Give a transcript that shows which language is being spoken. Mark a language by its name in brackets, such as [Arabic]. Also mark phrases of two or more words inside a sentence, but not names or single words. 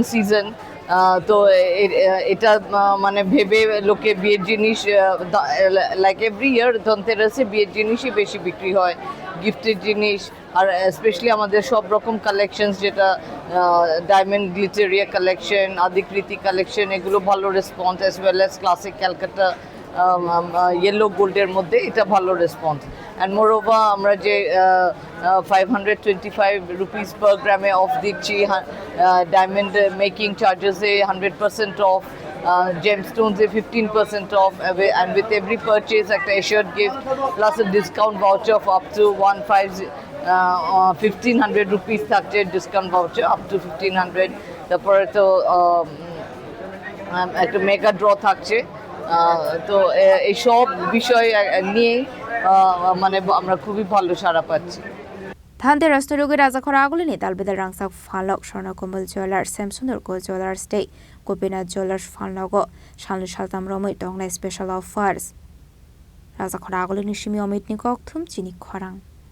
[Bangla] সিজন তো এটা মানে ভেবে লোকে বিয়ের জিনিস [English] like every year [Bangla] ধনতেরাসে বিয়ের জিনিসই বেশি বিক্রি হয় গিফটের জিনিস আর স্পেশালি আমাদের সব রকম কালেকশনস যেটা ডায়মন্ড গ্লিটারিয়া কালেকশন আদিকৃতি কালেকশন এগুলো ভালো রেসপন্স [English] as well as [Bangla] ক্লাসিক ক্যালকাটা ইয়েলো গোল্ডের মধ্যে এটা ভালো রেসপন্স [English] and moreover [Bangla] আমরা যে 525 রুপিস পার গ্রামে অফ দিচ্ছি ডায়মন্ড মেকিং চার্জেসে 100% অফ [English] gemstones 15% off and with every purchase একটা assured gift plus a discount voucher of up to 1500 rupees থাকছে discount voucher up to 1500 [Bangla] তারপরে তো একটা মেগা ড্র থাকছে তো এই সব বিষয় নিয়ে মানে আমরা খুবই ভালো সাড়া পাচ্ছি [Kok Borok] Dhanteras no Rugwi Rajakhor Agulini Dalbida Rangchak Phalnok Swarnakamal Jewelers Sundar Jewelers Gopinath Jewelers Phalnogo Shaltam Romoi Tongnai Special Offers Rajakhor Agulini Simi Chini Khorang